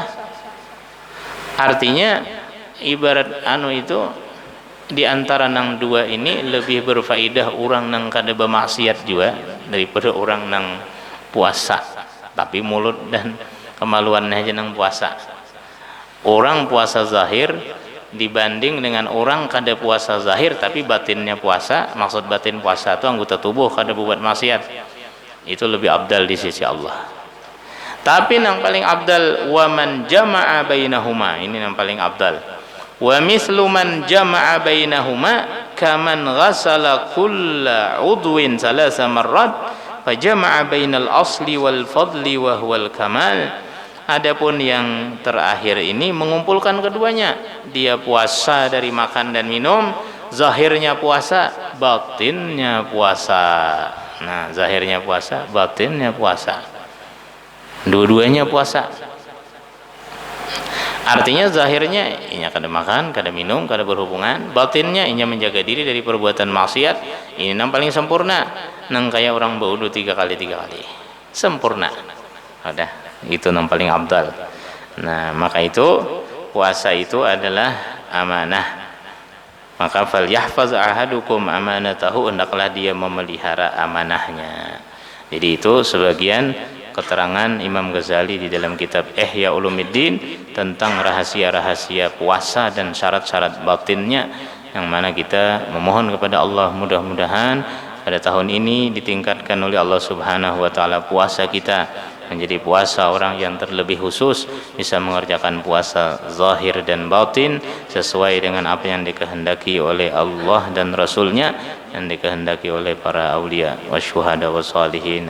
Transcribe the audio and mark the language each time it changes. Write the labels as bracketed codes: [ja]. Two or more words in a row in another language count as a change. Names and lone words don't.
[bjn] Artinya ibarat itu di antara nang 2 ini lebih berfaedah orang nang kada bermaksiat juga daripada orang nang puasa tapi mulut dan kemaluannya aja nang puasa. Orang puasa zahir dibanding dengan orang kada puasa zahir tapi batinnya puasa, maksud batin puasa itu anggota tubuh kada berbuat maksiat, itu lebih abdal di sisi Allah. [id] Tapi yang paling abdal [ar] ومن جمع بينهما, [id] ini yang paling abdal. [ar] ومثل من جمع بينهما كمن غسل كل عضو ثلاث مرات فجمع بين الأصل والفضل وهو الكمال. [id] Adapun yang terakhir ini mengumpulkan keduanya, dia puasa dari makan dan minum, zahirnya puasa, batinnya puasa. Nah, zahirnya puasa, batinnya puasa, dua-duanya puasa. [bjn] Artinya zahirnya inya kada makan, kada minum, kada berhubungan, batinnya inya menjaga diri dari perbuatan maksiat. Ini yang paling sempurna, nang kayak orang berwudu 3 kali sempurna. [id] Udah, itu yang paling abdal. Nah, maka itu puasa itu adalah amanah. [ar] Maka فليحفظ أحدكم أمانته, [id] hendaklah dia memelihara amanahnya. Jadi itu sebagian keterangan Imam Ghazali di dalam kitab Ihya Ulumuddin tentang rahasia-rahasia puasa dan syarat-syarat batinnya, yang mana kita memohon kepada Allah mudah-mudahan pada tahun ini ditingkatkan oleh Allah [ar] سبحانه وتعالى [id] puasa kita menjadi puasa orang yang terlebih khusus, bisa mengerjakan puasa zahir dan batin sesuai dengan apa yang dikehendaki oleh Allah dan Rasulnya, yang dikehendaki oleh para [ar] أولياء وشهداء وصالحين.